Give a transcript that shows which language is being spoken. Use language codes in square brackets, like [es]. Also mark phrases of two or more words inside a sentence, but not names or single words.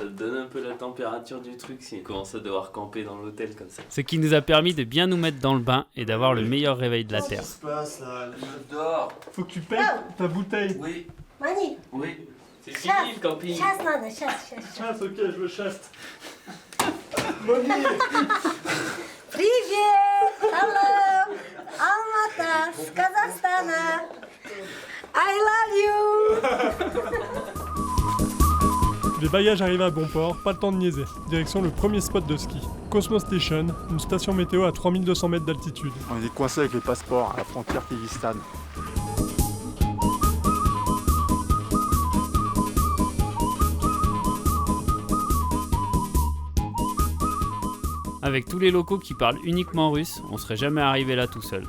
[fr] Ça te donne un peu la température du truc si on commence à devoir camper dans l'hôtel comme ça. Ce qui nous a permis de bien nous mettre dans le bain et d'avoir le meilleur réveil de la Terre. Qu'est-ce qui se passe là? La meuf dehors. Faut que tu payes ta bouteille. Oui, Mani, oui. C'est fini le camping. chasse надо, chasse. Chasse, ok, je veux chasse. [ru] Привет! Hello! Almata, с Казахстана. [en] I love you! [fr] Les bagages arrivés à bon port, pas le temps de niaiser. Direction le premier spot de ski, Cosmo Station, une station météo à 3200 mètres d'altitude. On est coincé avec les passeports à la frontière Kyrgyzstan. Avec tous les locaux qui parlent uniquement russe, on serait jamais arrivé là tout seul.